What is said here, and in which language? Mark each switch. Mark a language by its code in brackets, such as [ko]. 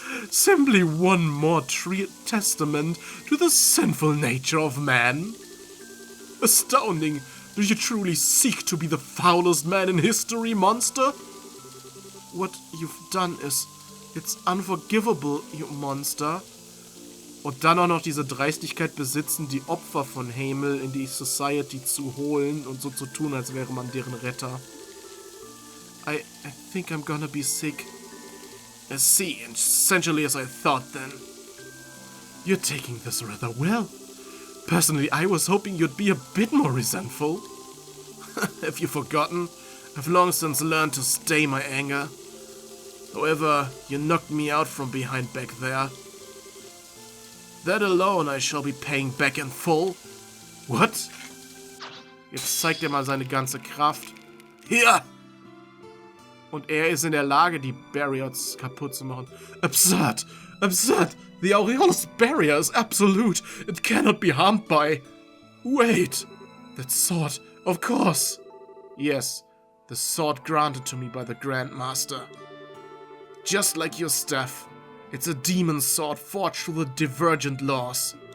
[en] Simply one more testament to the sinful nature of man. Astounding. Do you truly seek to be the foulest man in history, monster? What you've done it's unforgivable, you monster. [de] Und dann auch noch diese Dreistigkeit besitzen, die Opfer von Hamel in die Society zu holen und so zu tun, als wäre man deren Retter. [en] I think I'm gonna be sick. I see, essentially as I thought then. You're taking this rather well. Personally, I was hoping you'd be a bit more resentful. Have you forgotten? I've long since learned to stay my anger. However, you knocked me out from behind back there. That alone I shall be paying back in full. What? [de] Jetzt zeigt er mal seine ganze Kraft. Hier! Und er ist in der Lage, die Barriers kaputt zu machen. [en] Absurd! Absurd! The Aureole's barrier is absolute. It cannot be harmed by... Wait! That sword, of course! Yes, the sword granted to me by the Grand Master. Just like your staff, it's a demon sword forged through the divergent laws.